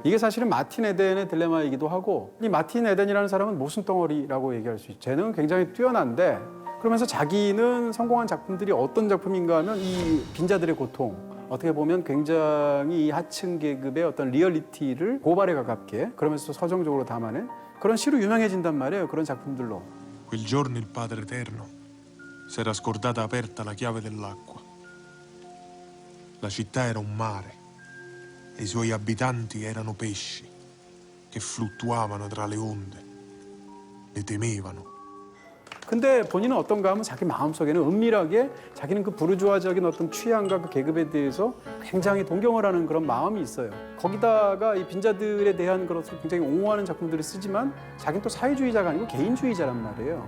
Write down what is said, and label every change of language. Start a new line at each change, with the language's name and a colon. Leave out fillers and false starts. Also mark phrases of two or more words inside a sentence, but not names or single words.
Korean: 이게 사실은 마틴 에덴의 딜레마이기도 하고 이 마틴 에덴이라는 사람은 모순덩어리라고 얘기할 수 있죠. 재능은 굉장히 뛰어난데 그러면서 자기는 성공한 작품들이 어떤 작품인가 하면 이 빈자들의 고통 어떻게 보면 굉장히 이 하층 계급의 어떤 리얼리티를 고발에 가깝게 그러면서 서정적으로 담아낸 그런 시로 유명해진단 말이에요. 그런 작품들로.
Italian: Quel giorno il Padre Eterno si era scordata aperta la chiave dell'acqua. La città era un mare e i suoi abitanti erano pesci che fluttuavano tra le onde. Le temevano.
Korean: 근데 본인은 어떤가 하면 자기 마음속에는 은밀하게 자기는 그 부르주아적인 어떤 취향과 그 계급에 대해서 굉장히 동경을 하는 그런 마음이 있어요. 거기다가 이 빈자들에 대한 것을 굉장히 옹호하는 작품들을 쓰지만 자기는 또 사회주의자가 아니고 개인주의자란 말이에요.